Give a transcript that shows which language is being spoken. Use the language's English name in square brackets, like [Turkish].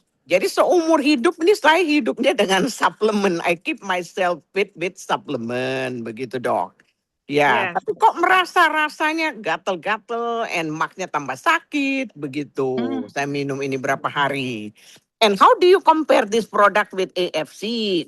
[Indonesian] Jadi seumur hidup ini saya hidupnya dengan suplemen. [English] I keep myself fit with supplement, [Indonesian] begitu dok. Ya, [English] Yes. [Indonesian] tapi kok merasa rasanya gatel-gatel, and maknya tambah sakit, begitu. Saya minum ini berapa hari. [English] And how do you compare this product with AFC?